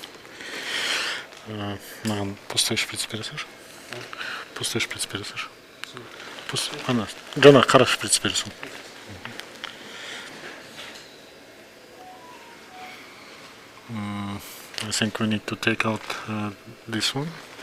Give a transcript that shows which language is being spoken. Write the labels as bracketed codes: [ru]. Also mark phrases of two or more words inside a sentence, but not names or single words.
[kk] Маған [ru] пустой шприц [kk] бересің? [ru] Пустой шприц [kk] бересің? Ана, жаңа қара шприц бересің. [en] I think we need to take out this one.